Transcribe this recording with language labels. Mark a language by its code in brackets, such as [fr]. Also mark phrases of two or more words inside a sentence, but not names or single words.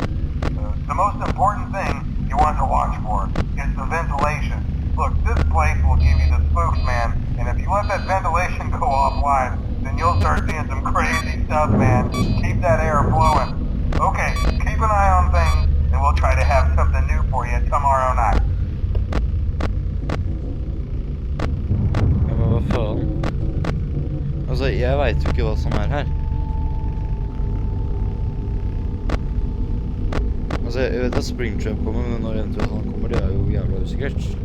[en] The most important thing you want to watch for is the ventilation. Look, this place will give you the spooks, man, and if you let that ventilation go offline, then you'll start seeing some crazy stuff, man. Keep that air flowing. Okay, keep an eye on things, and we'll try to have something new for you tomorrow night. [no] Ja, men hva faen? Altså, jeg vet jo ikke hva som er her. Altså, jeg vet at Springtrap kommer, men når eventuelt han kommer, det er jo jævla usikkert.